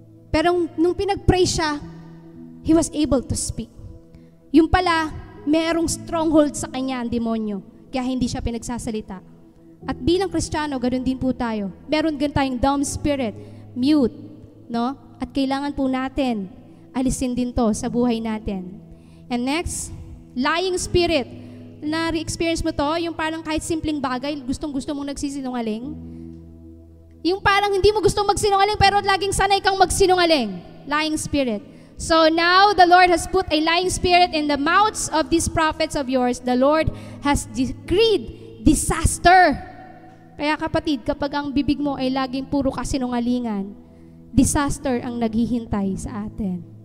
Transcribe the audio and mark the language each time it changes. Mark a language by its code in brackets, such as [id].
[tl] Pero nung pinag-pray siya, [en] he was able to speak. [tl] Yung pala, merong stronghold sa kanya ang demonyo, kaya hindi siya pinagsasalita. At bilang Kristiyano, ganoon din po tayo. Meron din tayong dumb spirit, mute, no? At kailangan po natin alisin din to sa buhay natin. And next, lying spirit. Na-experience mo to, yung parang kahit simpleng bagay, gustong-gusto mong nagsisinungaling. Yung parang hindi mo gustong magsinungaling, pero laging sanay kang magsinungaling. Lying spirit. [en] So now the Lord has put a lying spirit in the mouths of these prophets of yours. The Lord has decreed disaster. [tl] Kaya kapatid, kapag ang bibig mo ay laging puro kasinungalingan, disaster ang naghihintay sa atin.